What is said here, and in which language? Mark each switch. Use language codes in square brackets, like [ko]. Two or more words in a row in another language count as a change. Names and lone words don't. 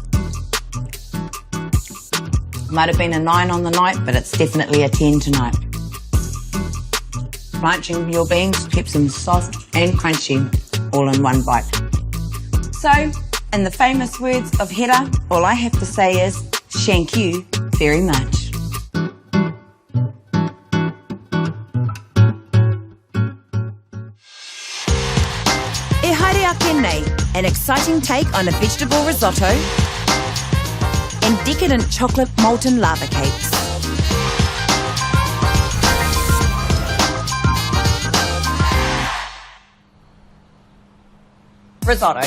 [en] Might have been a 9 on the night, but it's definitely a 10 tonight. Blanching your beans keeps them soft and crunchy, all in one bite. So, in the famous words of Hera, all I have to say is, thank you very much. [mi] E haere ake nei, [en] an exciting take on a vegetable risotto and decadent chocolate molten lava cakes. Risotto.